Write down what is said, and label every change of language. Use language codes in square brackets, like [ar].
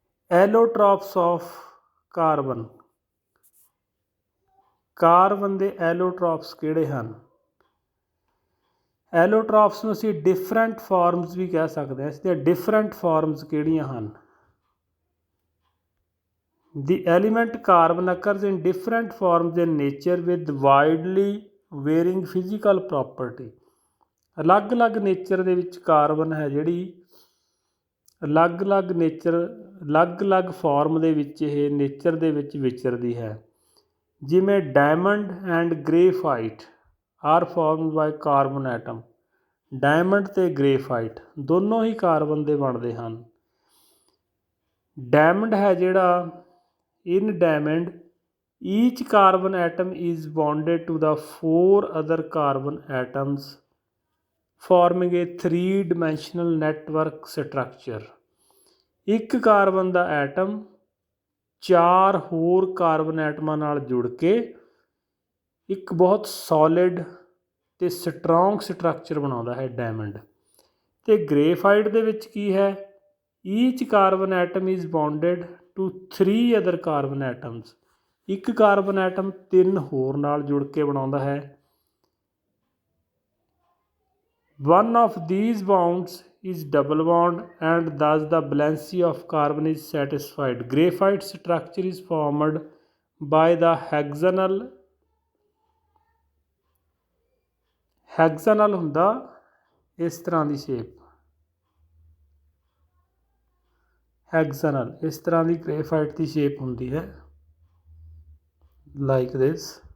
[en] allotropes of carbon, [pa] carbon ਦੇ ਐਲੋਟ੍ਰੋਪਸ ਕਿਹੜੇ ਹਨ? ਐਲੋਟ੍ਰੋਪਸ ਨੂੰ ਅਸੀਂ ਡਿਫਰੈਂਟ ਫਾਰਮਸ ਵੀ ਕਹਿ ਸਕਦੇ ਹਾਂ। ਇਸ ਦੀਆਂ ਡਿਫਰੈਂਟ ਫਾਰਮਸ ਕਿਹੜੀਆਂ ਹਨ? [en] The element carbon occurs in different forms in nature with widely varying physical property। [pa] ਅਲੱਗ-ਅਲੱਗ ਨੇਚਰ ਦੇ ਵਿੱਚ ਕਾਰਬਨ ਹੈ ਜਿਹੜੀ ਅਲੱਗ-ਅਲੱਗ ਫਾਰਮ ਦੇ ਵਿੱਚ ਇਹ ਨੇਚਰ ਦੇ ਵਿੱਚ ਵਿਚਰਦੀ ਹੈ। [en] ਜਿਵੇਂ diamond and graphite are formed by carbon atom. [pa] Diamond ਅਤੇ ਗ੍ਰੇਫਾਈਟ ਦੋਨੋਂ ਹੀ ਕਾਰਬਨ ਦੇ ਬਣਦੇ ਹਨ। ਡਾਇਮੰਡ ਹੈ ਜਿਹੜਾ, [en] In diamond Each carbon atom is bonded to the 4 other carbon atoms, forming a 3-dimensional network structure. [pa] ਇੱਕ ਕਾਰਬਨ ਦਾ ਐਟਮ 4 ਹੋਰ ਕਾਰਬਨ ਐਟਮਾਂ ਨਾਲ ਜੁੜ ਕੇ ਇੱਕ ਬਹੁਤ ਸੋਲਿਡ ਅਤੇ ਸਟਰੋਂਗ ਸਟਰਕਚਰ ਬਣਾਉਂਦਾ ਹੈ ਡਾਇਮੰਡ। ਅਤੇ ਗ੍ਰੇਫਾਈਟ ਦੇ ਵਿੱਚ ਕੀ ਹੈ, [en] Each carbon atom is bonded to 3 other carbon atoms. [pa] ਇੱਕ ਕਾਰਬਨ ਐਟਮ 3 ਹੋਰ ਨਾਲ ਜੁੜ ਕੇ ਬਣਾਉਂਦਾ ਹੈ। [en] One of these bonds is double bond and thus the valency of carbon is satisfied. Graphite structure is formed by the hexagonal [pa] ਹੁੰਦਾ ਇਸ ਤਰ੍ਹਾਂ ਦੀ shape, ਹੈਗਜ਼ਾਨਲ ਇਸ ਤਰ੍ਹਾਂ ਦੀ ਗ੍ਰੇਫਾਈਟ ਦੀ ਸ਼ੇਪ ਹੁੰਦੀ ਹੈ, [en] Like this.